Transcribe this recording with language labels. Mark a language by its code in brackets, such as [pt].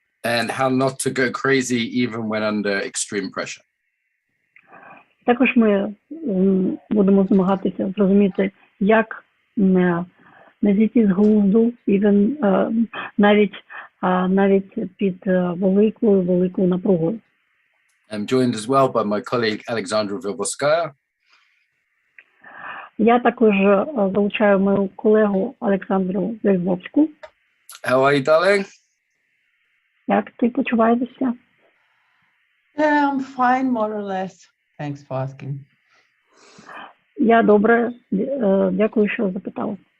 [en] And how not to go crazy even when under extreme pressure. [uk] Також ми будемо намагатися зрозуміти, як не зійти з глузду, навіть під великою напругою. [en] I'm joined as well by my colleague Alexandra Vilvoskaya. [uk] Я також залучаю мою колегу Олександру Вільвовську. [en] How are you, darling? [uk] Як ти почуваєшся? [en] I'm fine, more or less. Thanks for asking. [uk] Я добре, дякую, що запитала.